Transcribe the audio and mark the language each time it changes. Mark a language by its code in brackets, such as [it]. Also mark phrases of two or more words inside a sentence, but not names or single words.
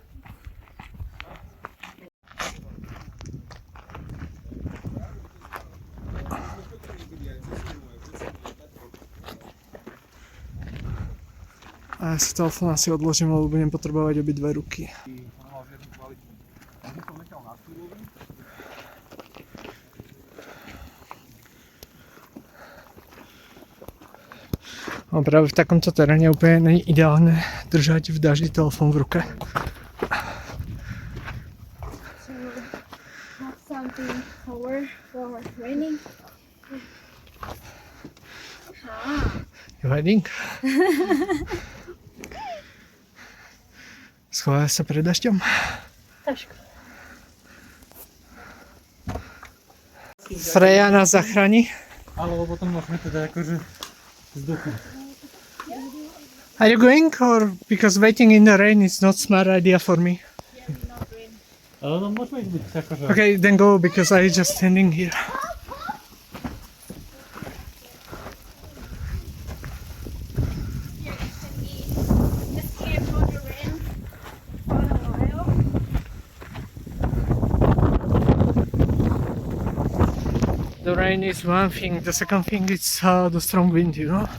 [sk] A ja si telefón asi odložím, lebo budem potrebovať obidve ruky. No práve v takomto teréne úplne nie je ideálne držať v daždi telefón v ruke. [en] So have something cover for raining. You hiding? [sk] Schováš sa pred dažďom? Trošku. Freja nás zachráni. Alebo potom môžeme teda akože vzduchu. [en] Are you going or because waiting in the rain is not smart idea for me? [sk] Ale no môžeme ísť byť akože... [en] Okay, then go because I just standing here. Escape from the rain for a while. The rain is one thing, the second thing is the strong wind, you know?